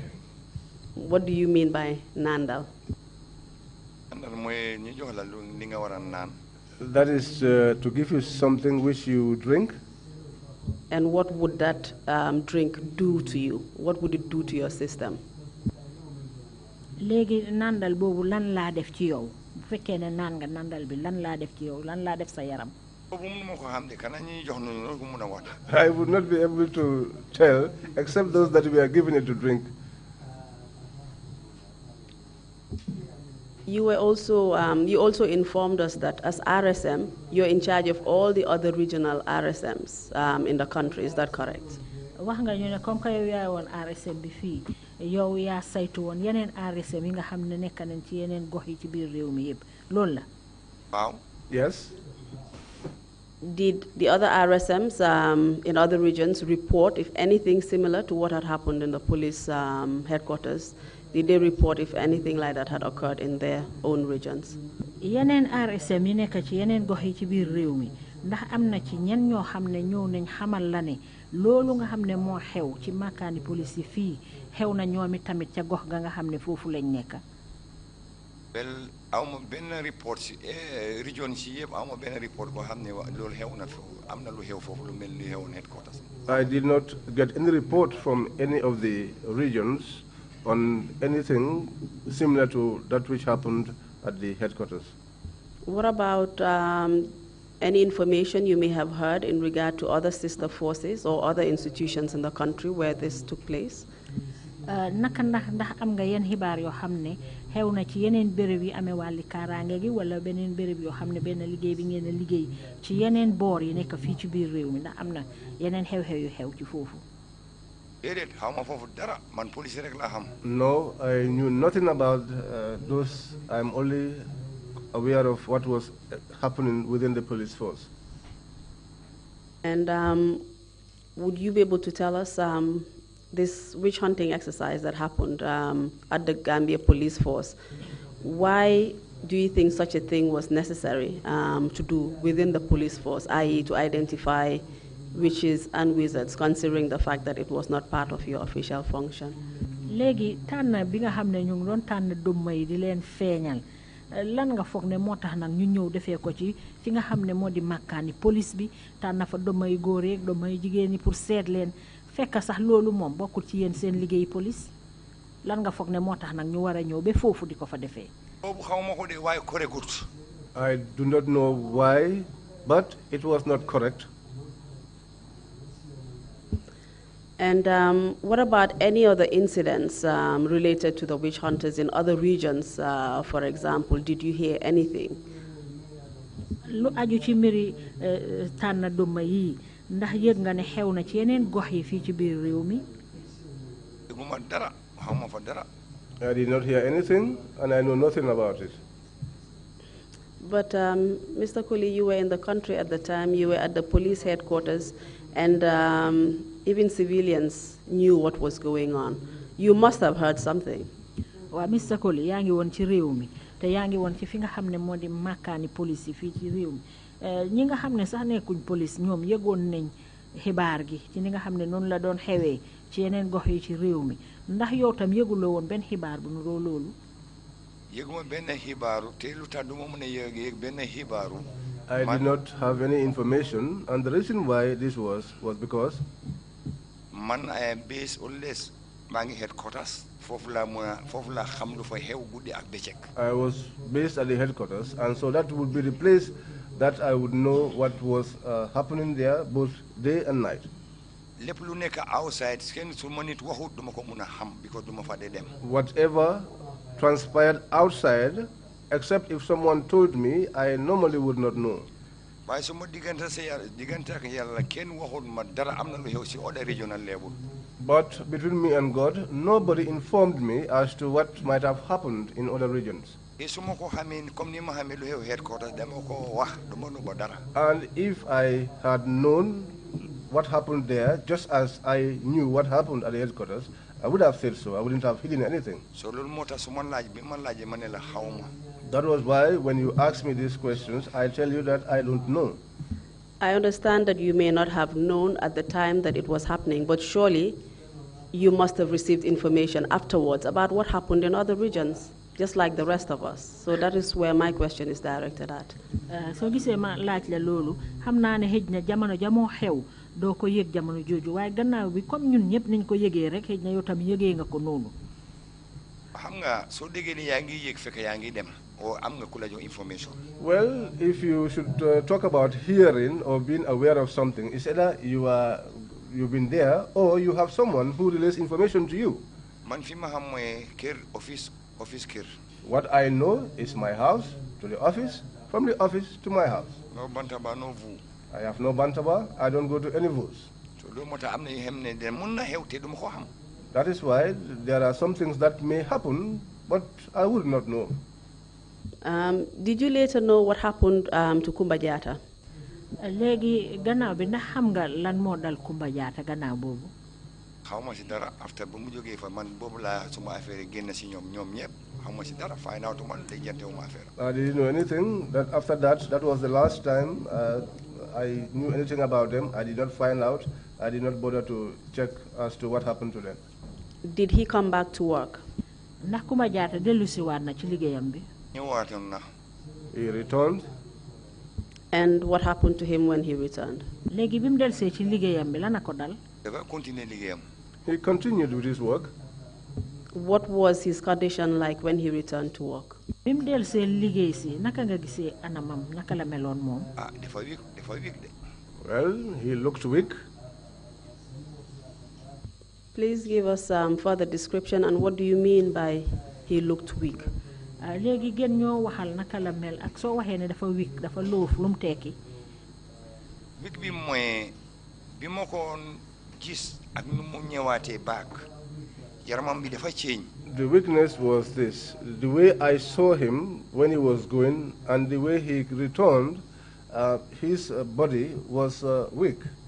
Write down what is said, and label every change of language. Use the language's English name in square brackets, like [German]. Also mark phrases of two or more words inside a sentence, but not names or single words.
[English] What do you mean by Nandal? That is to give you something which you drink. And what would that drink do to you? What would it do to your system? [Wolof] Léegi nandal boobu lan laa def ci yow bu fekkee ne naan nga nandal bi lan laa def ci yow lan laa def sa yaram. [English] I would not be able to tell except those that we are giving it to drink. You were also you also informed us that as RSM, you're in charge of all the other regional RSMs in the country. Is that correct? [Wolof] Wax nga ñu ne [French] comme que [Wolof] yow yaay woon RSM bi fii yow yaa saytu woon yeneen RSM yi nga xam ne nekk nañ ci yeneen gox yi ci biir réew mi yëpp loolu la. Waaw. [English] Yes. Did the other RSMs in other regions report if anything similar to what had happened in the police headquarters? Did they report if anything like that had occurred in their own regions? [Wolof] Yeneen RSM yi nekk ci yeneen gox yi ci biir réew mi ndax am na ci ñen ñoo xam ne ñëw nañ xamal la ne loolu nga xam ne moo xew ci makaani police yi fii xew na ñoomi tamit ca gox ga nga xam ne foofu lañ nekk. Well, awma benn report si region si yëpp awma benn report boo xam ne loolu xew na fi am na lu xew foofu lu mel ni xewoon headquarters. [English] I did not get any report from any of the regions on anything similar to that which happened at the headquarters. What about any information you may have heard in regard to other sister forces or other institutions in the country where this took place? [Wolof] Naka ndax am nga yenn xibaar yoo xam ne xew na ci yeneen béréb yi amee wàlli kaaraange gi wala beneen béréb yoo xam ne benn liggéey bi ngeen a liggéey ci yeneen boor yi nekk fii ci biir réew mi ndax am na yeneen xew-xew yu xew ci foofu. [English] No, I knew nothing about those. I'm only aware of what was happening within the police force. And would you be able to tell us this witch hunting exercise that happened at the Gambia police force, why do you think such a thing was necessary to do within the police force, i.e. to identify witches and wizards, considering the fact that it was not part of your official function? [Wolof] Léegi tànn bi nga xam ne ñu ngi doon tànn dëmm yi di leen feeñal lan nga foog ne moo tax nag ñu ñëw defee ko ci fi nga xam ne moo di màkkaani police bi tànn fa dëmm yi góor yeeg dëmm yi jigéen ñi pour seet leen fekk sax loolu moom bokkul ci yéen seen liggéey police lan nga foog ne moo tax nag ñu war a ñëw ba foofu di ko fa defee. [English] I do not know why, but it was not correct. And what about any other incidents related to the witch hunters in other regions, for example? Did you hear anything? [Wolof] Lu aju ci mbiri tànn duma yi ndax yëg nga ne xew na ci yeneen gox yi fii ci biir réew mi? [English] I did not hear anything and I know nothing about it. But Mr. Colley, you were in the country at the time, you were at the police headquarters, and even civilians knew what was going on. You must have heard something. [Wolof] Wa Mr. Colley yaa ngi woon ci réew mi te yaa ngi woon ci fi nga xam ne moo di màkkaani police yi fii ci réew mi ñi nga xam ne sax nekkuñ police ñoom yëgoon nañ xibaar gi ci ni nga xam ne noonu la doon xewee ci yeneen gox yi ci réew mi ndax yow tam yëguloo woon benn xibaar bu nuroo loolu. yëguma benn xibaaru te lu tax du ma mën a yëg benn xibaaru. [English] I did not have any information, and the reason why this was because [Wolof] man [English] I am based always [Wolof] maa ngi headquarters foofu la xam lu fa xew guddi ak bëccëg. [English] I was based at the headquarters, and so that would be the place that I would know what was happening there both day and night. [Wolof] lépp lu nekk outside kenn su ma nit waxut duma ko mun a xam because duma fa dee dem. [English] Whatever transpired outside, except if someone told me, I normally would not know. [Wolof] waaye su ma diggante ak yàlla kenn waxut ma dara am na lu xew si [English] other regional level. But between me and God, nobody informed me as to what might have happened in other regions. And if I had known what happened there, just as I knew what happened at the headquarters, I would have said so. I wouldn't have hidden anything. That was why when you ask me these questions, I tell you that I don't know. I understand that you may not have known at the time that it was happening, but surely you must have received information afterwards about what happened in other regions, just like the rest of us. So that is where my question is directed at. [Wolof] So gisee ma laaj la loolu xam naa ne xëj na jamono jamoo xew doo ko yëg jamono jooju waaye gannaaw bi comme ñun ñëpp niñ ko yëgee rek xëj na yow tam yëgee nga ko noonu. xam nga soo déggee ni yaa ngi yëg fekk yaa ngi dem or am nga ku la jox information. [English] Well, if you should talk about hearing or being aware of something, it's either you've been there or you have someone who relays information to you. [Wolof] Man fi ma xam mooy kër office kër. [English] What I know is my house to the office, from the office to my house. No bantaba, no vu. I have no bantaba. I don't go to any voos. [Wolof] So loolu moo tax am na yoo xam ne de mun na xew te du ma ko xam. [English] That is why there are some things that may happen, but I would not know. Did you later know what happened to Kumba Jatta? [Wolof] Léegi gannaaw bi ndax xam nga lan moo dal Kumba Jatta gannaaw boobu. xaw ma si dara after bu mu jógee fa man boobu laa suma affaire génn si ñoom ñëpp xaw ma si dara [English] find out [Wolof] man lijjante wu ma affaire. [English] I didn't know anything. That after that was the last time I knew anything about them. I did not find out. I did not bother to check as to what happened to them. Did he come back to work? [Wolof] Ndax Kumba Jatta dellusiwaat na ci liggéeyam bi. ñëwaatoon na. [English] He returned. And what happened to him when he returned? [Wolof] Léegi bi mu delsee ci liggéeyam bi lan a ko dal. dafa continuer liggéeyam. [English] He continued with his work. What was his condition like when he returned to work? [Wolof] Bi mu delsee liggéey si naka nga gisee anamam naka la meloon moom. dafa weak de. [English] Well, he looked weak. Please give us further description, and what do you mean by he looked weak? [Wolof] Léegi gën ñoo waxal naka la mel ak soo waxee ne dafa weak dafa loof lu mu tekki. weak bi mooy bi ma ko gis ak nu mu ñëwaatee back yaramam bi dafa change. [English] The weakness was this: the way I saw him when he was going, and the way he returned, his body was weak.